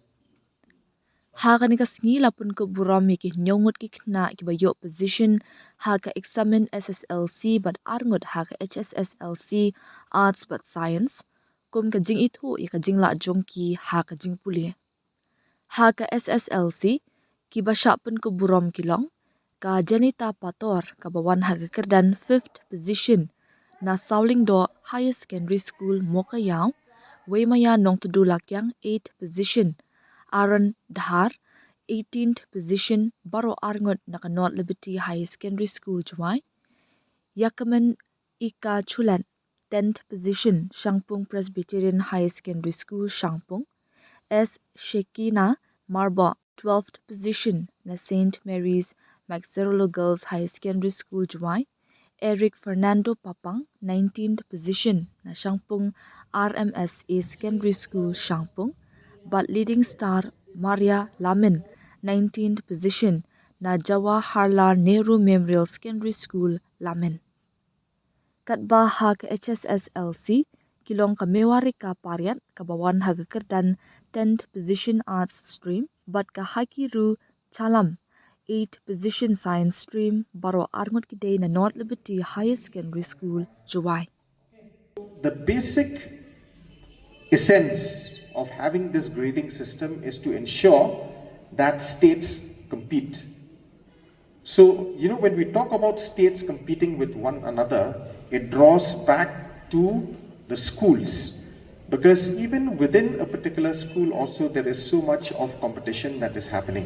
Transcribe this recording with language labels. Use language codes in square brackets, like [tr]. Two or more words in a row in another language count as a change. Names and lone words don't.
[kha] Haka ni kasngi lapun ko burom ki nyongut khynnah ki bayo position haka eksamin SSLC bat arngut haka HSSLC Arts but Science, kum ka jing itu ka jing la jong ki haka jing puli. Haka SSLC, ki basyapun ko burom kilong, ka Janita Pator, ka bawan haka kerdan 5th position, na Sauling Do Higher Secondary School Mokayaw, Waymaya Nong Tudulakyang 8th position, Aaron Dhar, 18th position, Baro Arngot na ka North Liberty Higher Secondary School Juwai, Yakaman Ika Chulan, 10th position, Shangpung Presbyterian Higher Secondary School Shangpung, S. Shekina Marbo, 12th position na St. Mary's Maxerolo Girls High Secondary School Juwai, Eric Fernando Papang, 19th position na Shangpung RMSA Secondary School Shangpung, but [en] leading star [kha] Maria Lamin, 19th position na Jawaharlal Nehru Memorial Secondary School Lamin. Katba hak HSSLC, kilong kamewari ka pariat kabawan hagakerdan 10th position [en] arts stream [kha] but ka hakiru chalam 8th position [en] science stream [kha] baro arngot kidei na North Liberty Higher Secondary School Juwai. [en] The basic essence of having this grading system is to ensure that states compete. So, when we talk about states competing with one another, it draws back to the schools, because even within a particular school also there is so much of competition that is happening.